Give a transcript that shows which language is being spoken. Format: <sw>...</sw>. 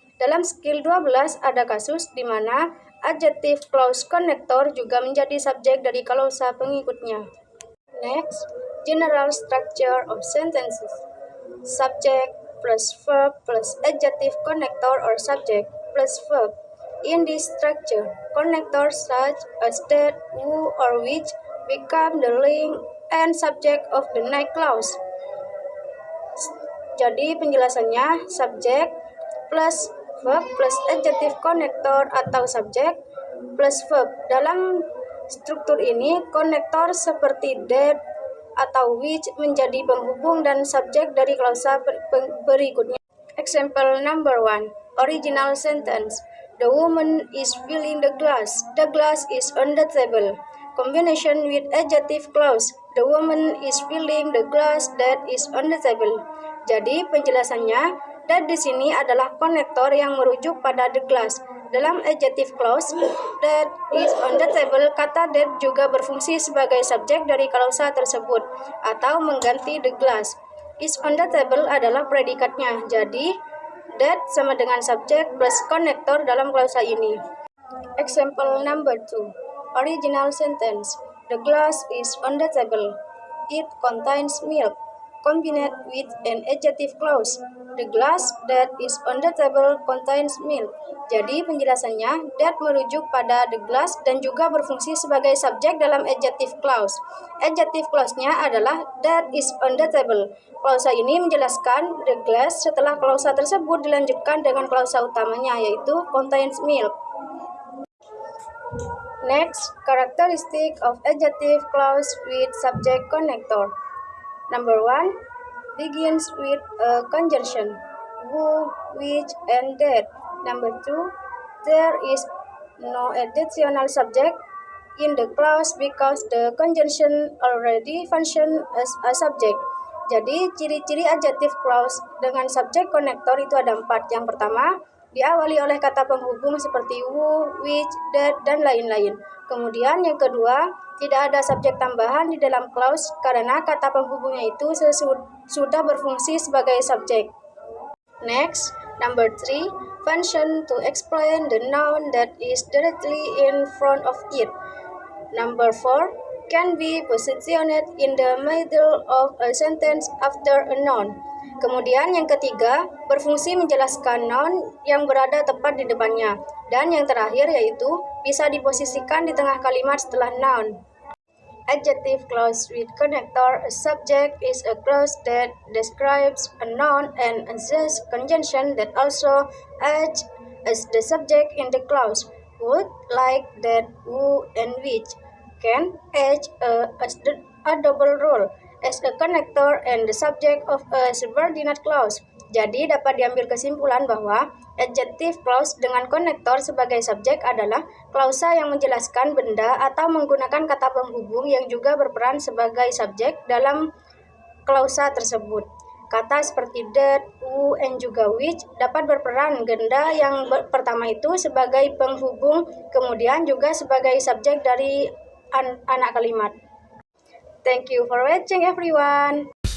<id>Dalam skill 12 ada kasus di mana adjective clause connector juga menjadi subjek dari klausa pengikutnya.</id> <en>Next, general structure of sentences. Subject plus verb plus adjective connector or subject plus verb. In this structure, connectors such as that, who, or which become the link and subject of the next clause.</en> <id>Jadi penjelasannya,</id> <en>subject plus verb plus adjective connector</en> <id>atau</id> <en>subject plus verb.</en> <id>Dalam struktur ini, konektor seperti that atau which menjadi penghubung dan subjek dari klausa berikutnya.</id> <en>Example number 1, original sentence. The woman is filling the glass. The glass is on the table. Combination with adjective clause. The woman is filling the glass that is on the table.</en> <id>Jadi penjelasannya, that di sini adalah konektor yang merujuk pada the glass. Dalam adjective clause,</id> <en>that is on the table,</en> <id>kata that juga berfungsi sebagai subjek dari klausa tersebut atau mengganti the glass.</id> <en>Is on the table</en> <id>adalah predikatnya. Jadi, that sama dengan subjek plus konektor dalam klausa ini.</id> <en>Example number 2, original sentence. The glass is on the table. It contains milk. Combined with an adjective clause. The glass that is on the table contains milk.</en> <id>Jadi penjelasannya, that merujuk pada the glass dan juga berfungsi sebagai subjek dalam adjective clause. Adjective clause-nya adalah</id> <en>that is on the table.</en> <id>Klausa ini menjelaskan the glass setelah klausa tersebut dilanjutkan dengan klausa utamanya yaitu</id> <en>contains milk. Next, characteristic of adjective clause with subject connector. Number 1, begins with a conjunction, who, which, and that. Number 2, there is no additional subject in the clause because the conjunction already function as a subject.</en> <id>Jadi, ciri-ciri adjective clause dengan subject connector itu ada 4. Yang pertama, diawali oleh kata penghubung seperti who, which, that, dan lain-lain. Kemudian yang kedua, tidak ada subjek tambahan di dalam clause karena kata penghubungnya itu sudah berfungsi sebagai subjek.</id> <en>Next, number 3, function to explain the noun that is directly in front of it. Number 4, can be positioned in the middle of a sentence after a noun.</en> <id>Kemudian yang ketiga, berfungsi menjelaskan noun yang berada tepat di depannya. Dan yang terakhir yaitu bisa diposisikan di tengah kalimat setelah noun.</id> <en>Adjective clause with connector. A subject is a clause that describes a noun and a conjunction that also acts as the subject in the clause. Would, like, that, who, and which can act as a double role as a connector and the subject of a subordinate clause.</en> <id>Jadi dapat diambil kesimpulan bahwa adjective clause dengan konektor sebagai subjek adalah klausa yang menjelaskan benda atau menggunakan kata penghubung yang juga berperan sebagai subjek dalam klausa tersebut. Kata seperti that, who, and juga which dapat berperan ganda yang pertama itu sebagai penghubung, kemudian juga sebagai subjek dari anak kalimat.</id> <en>Thank you for watching everyone.</en>